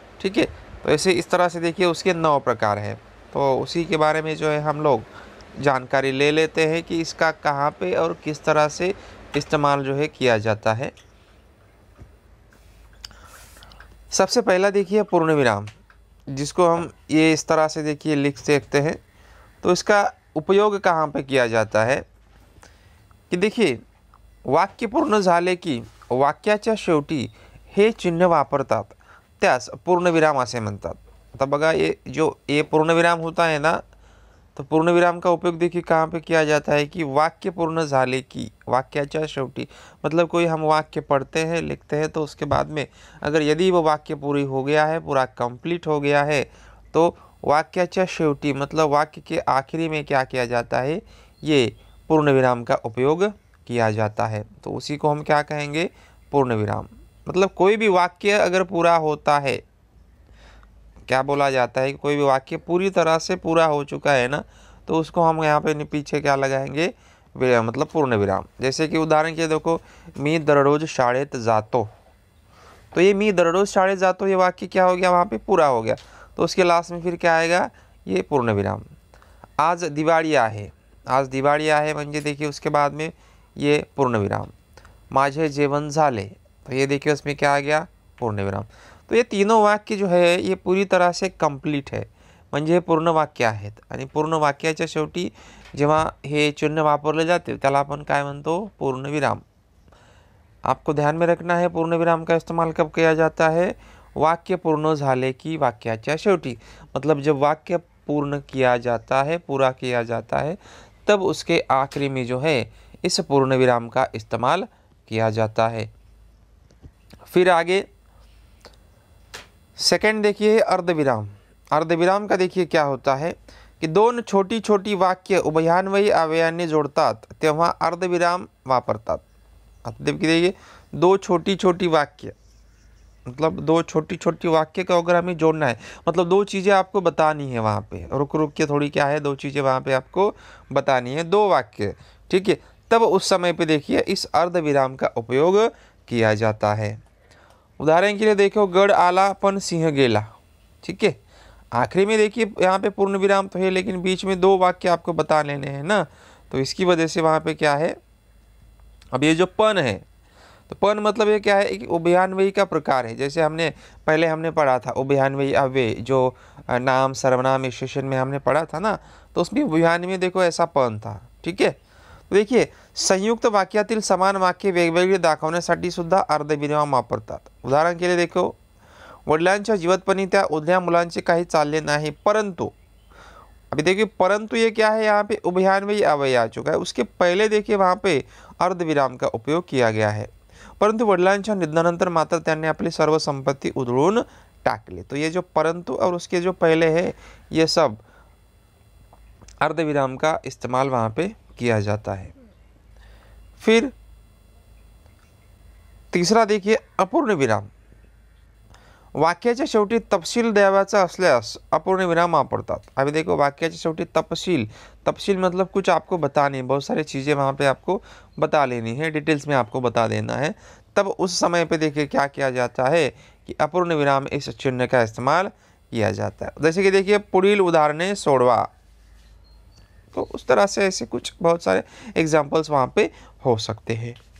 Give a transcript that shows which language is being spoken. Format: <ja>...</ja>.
<hi>ठीक है, तो ऐसे इस तरह से देखिए उसके 9 प्रकार है। तो उसी के बारे में जो है हम लोग जानकारी ले लेते हैं कि इसका कहाँ पे और किस तरह से इस्तेमाल जो है किया जाता है। सबसे पहला देखिए पूर्ण विराम, जिसको हम ये इस तरह से देखिए लिख सकते हैं। तो इसका उपयोग कहाँ पे किया जाता है कि देखिए,</hi> <mr>वाक्य पूर्ण झाले की वाक्याच्या शेवटी हे चिन्ह वापरतात, त्यास पूर्णविराम असे म्हणतात।</mr> <hi>आता बघा, ये पूर्णविराम होता है ना, तो पूर्णविराम का उपयोग देखिए कहाँ पे किया जाता है कि</hi> <mr>वाक्य पूर्ण झाले की, वाक्याच्या शेवटी,</mr> <hi>मतलब कोई हम वाक्य पढ़ते हैं, लिखते हैं, तो उसके बाद में अगर यदि वो वाक्य पूरी हो गया है, पूरा कंप्लीट हो गया है, तो वाक्याच्या शेवटी मतलब वाक्य के आखिरी में क्या किया जाता है, ये पूर्णविराम का उपयोग किया जाता है। तो उसी को हम क्या कहेंगे, पूर्णविराम। मतलब कोई भी वाक्य अगर पूरा होता है, क्या बोला जाता है कि कोई भी वाक्य पूरी तरह से पूरा हो चुका है ना, तो उसको हम यहाँ पे पीछे क्या लगाएंगे, मतलब पूर्ण विराम। जैसे कि उदाहरण के देखो,</hi> <mr>मी दररोज शाळेत जातो,</mr> <hi>तो ये मी दररोज शाळेत जातो, ये वाक्य क्या हो गया, वहाँ पे पूरा हो गया। तो उसके लास्ट में फिर क्या आएगा, ये पूर्ण विराम।</hi> <mr>आज दिवाळी आहे, आज दिवाळी आहे म्हणजे</mr> <hi>देखिए उसके बाद में ये पूर्ण विराम।</hi> <mr>माझे जेवण झाले,</mr> <hi>तो ये देखिए उसमें क्या आ गया, पूर्ण विराम। तो ये तीनों वाक्य जो है ये पूरी तरह से कंप्लीट है,</hi> <mr>म्हणजे हे पूर्ण वाक्य आहेत। आणि पूर्ण वाक्याच्या शेवटी जेव्हा हे चिन्ह वापरले जाते त्याला आपण काय म्हणतो, पूर्णविराम।</mr> <hi>आपको ध्यान में रखना है, पूर्णविराम का इस्तेमाल कब किया जाता है,</hi> <mr>वाक्य पूर्ण झाले की वाक्याच्या शेवटी,</mr> <hi>मतलब जब वाक्य पूर्ण किया जाता है, पूरा किया जाता है, तब उसके आखिरी में जो है इस पूर्णविराम का इस्तेमाल किया जाता है। फिर आगे सेकंड देखिए अर्धविराम। अर्धविराम का देखिए क्या होता है कि</hi> <mr>दोन छोटी छोटी वाक्य उभयान्वयी अव्ययाने जोडतात तेव्हा अर्धविराम वापरतात।</mr> <hi>आता देखिए, 2 छोटी छोटी वाक्य, मतलब 2 छोटी छोटी वाक्य का अगर हमें जोड़ना है, मतलब 2 चीज़ें आपको बतानी है वहाँ पे, रुक रुक के थोड़ी क्या है, 2 चीज़ें वहाँ पे आपको बतानी है। 2 वाक्य, ठीक है, तब उस समय पे देखिए इस अर्धविराम का उपयोग किया जाता है। उदाहरण के लिए देखो,</hi> <mr>गढ़ आला पण सिंह गेला।</mr> <hi>ठीक है, आखिरी में देखिए यहाँ पे पूर्ण विराम तो है, लेकिन बीच में 2 वाक्य आपको बता लेने हैं ना, तो इसकी वजह से वहाँ पे क्या है, अब ये जो पन है, तो पन मतलब ये क्या है, एक उभयान्वयी का प्रकार है। जैसे हमने पढ़ा था उभयान्वयी अव्यय, जो नाम सर्वनाम विशेषण में हमने पढ़ा था ना, तो उसमें उभयान्वयी देखो ऐसा पन था। ठीक है, तो देखिए</hi> <mr>संयुक्त वाक्यातील समान वाक्य वेगवेगळे दाखवण्यासाठी सुद्धा अर्धविराम वापरतात।</mr> <hi>उदाहरण के लिए देखो,</hi> <mr>वडिलांच्या जीवतपणी त्या उद्या मुलांचे काही चालले नाही, परंतु,</mr> <hi>अभी देखिए परंतु ये क्या है, यहाँ पे उभयान्वयी अव्यय आ चुका है। उसके पहले देखिए वहाँ पे अर्धविराम का उपयोग किया गया है।</hi> <mr>परंतु वडिलांच्या निधनानंतर मात्र त्यांनी आपली सर्व संपत्ती उधळून टाकली।</mr> <hi>तो ये जो परंतु और उसके जो पहले है, ये सब अर्धविराम का इस्तेमाल वहाँ पे किया जाता है। फिर तीसरा देखिए अपूर्ण विराम।</hi> <mr>वाक्याच्या शेवटी तपशील द्यावाचा असल्यास अपूर्ण विराम वापरतात।</mr> <hi>अभी देखो</hi> <mr>वाक्याच्या शेवटी तपशील</mr> <hi>मतलब कुछ आपको बतानी, बहुत सारी चीज़ें वहाँ पे आपको बता लेनी है, डिटेल्स में आपको बता देना है। तब उस समय पे देखिए क्या किया जाता है कि अपूर्ण विराम इस चिन्ह का इस्तेमाल किया जाता है। जैसे कि देखिए</hi> <mr>पुढील उदाहरणे सोडवा,</mr> <hi>तो उस तरह से ऐसे कुछ बहुत सारे एग्जाम्पल्स वहाँ पे हो सकते हैं।</hi>